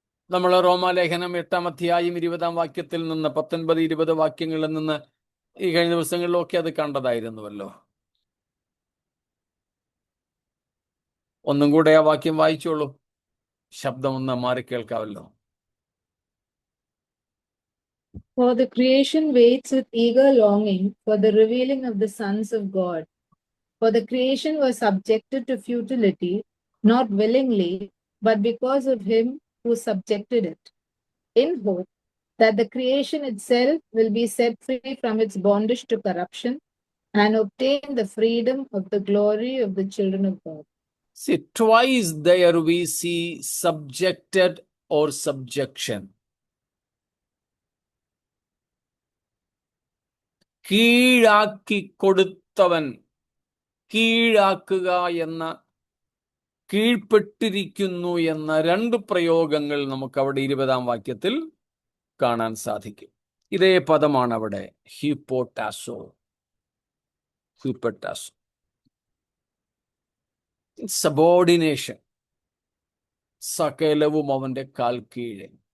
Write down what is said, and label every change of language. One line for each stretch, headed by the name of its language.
Malayalam: നമ്മൾ റോമാലേഖനം 8-ാം അധ്യായം 20-ാം വാക്യത്തിൽ നിന്ന് 19-20 വാക്യങ്ങളിൽ നിന്ന് ഈ കഴിഞ്ഞ ദിവസങ്ങളിലൊക്കെ അത് കണ്ടതായിരുന്നുവല്ലോ. ഒന്നും കൂടെ ആ വാക്യം വായിച്ചോളൂ, ശബ്ദം ഒന്ന് മാറി കേൾക്കാമല്ലോ.
English: For the creation waits with eager longing for the revealing of the sons of God. For the creation was subjected to futility, not willingly, but because of him who subjected it, in hope that the creation itself will be set free from its bondage to corruption and obtain the freedom of the glory of the children of God. See, twice there we see subjected or subjection.
Malayalam: കീഴാക്കി കൊടുത്തവൻ, കീഴാക്കുക എന്ന, കീഴ്പ്പെട്ടിരിക്കുന്നു എന്ന 2 പ്രയോഗങ്ങൾ നമുക്ക് അവിടെ 20-ാം വാക്യത്തിൽ കാണാൻ സാധിക്കും. ഇതേ പദമാണ് അവിടെ ഹ്യൂപ്പോടാസോ. ഹ്യൂപ്പോടാസോ, സബോർഡിനേഷൻ, സകലവും അവന്റെ കാൽ കീഴെ.